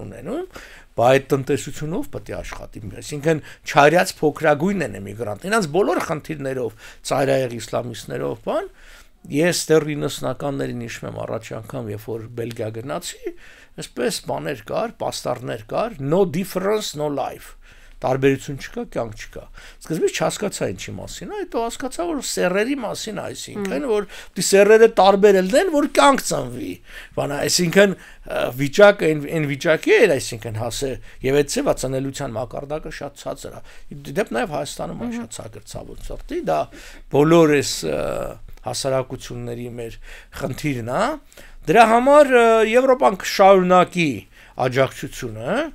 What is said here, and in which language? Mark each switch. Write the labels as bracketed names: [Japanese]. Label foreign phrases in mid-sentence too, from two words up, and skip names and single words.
[Armenian] ունենում, բա այդ տնտեսությունով պետք է աշխատի, այսինքն չարյաց փոքրագույն են էմիգրանտ, նրանց բոլոր խնդիրներով, ծայրահեղ իսլամիստներով բան Ես դեռ 90-ականներին հիշում եմ առաջ անգամ, երբ որ Բելգիա գնացի, այսպես բաներ կար, պաստառներ կար, [English] no difference, no life։ [Armenian] Տարբերություն չկա, կյանք չկա։ Սկզբից չհասկացա ինչի մասին, հետո հասկացա, որ սեռերի մասին, այսինքն, որ դի սեռերը տարբերել են, որ կյանք ծնվի։ Բանա, այսինքն վիճակը այն վիճակի էր, այսինքն հասե, եւ այդ ծնելիության մակարդակը շատ ցածր է։ Դեպ նաեւ Հայաստանում է շատ ցածր ցավոց, դա բոլորս հասարակությունների մեր խնդիրն է, դրա համար Եվրոպան կշարունակի աջակցությունը,